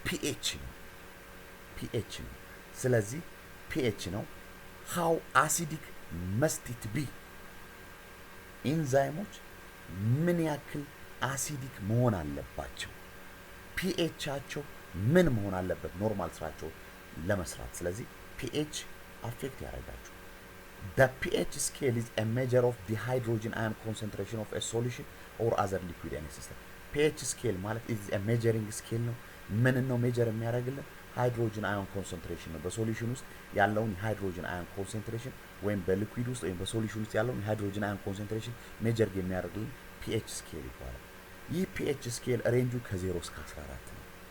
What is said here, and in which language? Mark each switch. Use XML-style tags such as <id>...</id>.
<am>ፒኤች ነው። ፒኤች ነው። ስለዚህ ፒኤች ነው</am> <en>how acidic must it be</en> <am>ኢንዛይሞች ምን ያክል አሲዲክ መሆን አለባቸው? ፒኤቻቸው ምን መሆን አለበት ኖርማል ስራቸው ለመስራት? ስለዚህ ፒኤች አፌክት ያደርጋቸው።</am> <en>The pH scale is a measure of the hydrogen ion concentration of a solution or other liquid in a system.</en> <am>pH scale ማለት</am> <en>is a measuring scale</en> <am>ነው። ምን ነው ሜጀር የሚያደርግልን? ሃይድሮጅን አዮን ኮንሰንትሬሽን ነው። በሶሉሽን ውስጥ ያለውን ሃይድሮጅን አዮን ኮንሰንትሬሽን ወይም በሊኩዊድ ውስጥ ወይም በሶሉሽን ውስጥ ያለውን ሃይድሮጅን አዮን ኮንሰንትሬሽን ሜጀር የሚያደርግልን ፒኤች ስኬል ይባላል። ይህ ፒኤች ስኬል ሬንጁ ከ0 እስከ 14 ነው።</am>